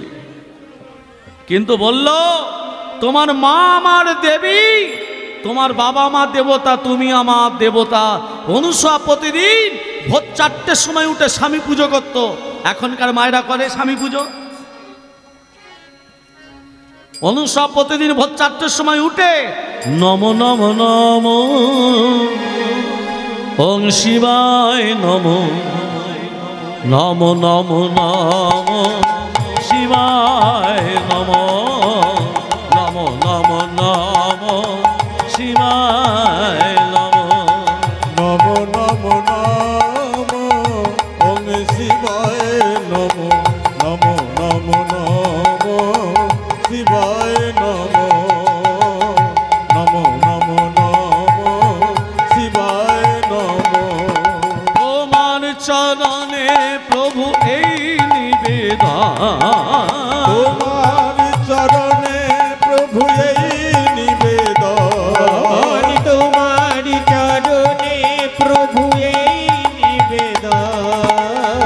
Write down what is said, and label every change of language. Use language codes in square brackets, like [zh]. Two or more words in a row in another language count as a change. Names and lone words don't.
[bn] কিন্তু বলল তোমার মা আমার দেবী, তোমার বাবা আমার দেবতা, তুমি আমার দেবতা। অনুসয়া প্রতিদিন ভোর 4টের সময় উঠে স্বামী পুজো করত। এখনকার মায়েরা করে স্বামী পুজো? অনুসয়া প্রতিদিন ভোর 4টের সময় উঠে [sa] নম নম নম ওং শিবায় নম, নম নম নম শিবায় নম, নম নম নম শিবায় নম, নম নম নম ওং শিবায় নম, নম নম নম শিবায় নম, নম নম নম শিবায় নম। [bn] তোমার চরণে প্রভু এই নিবেদন, তোমার চরণে প্রভু এই নিবেদন, তোমার চরণে প্রভু এই নিবেদন।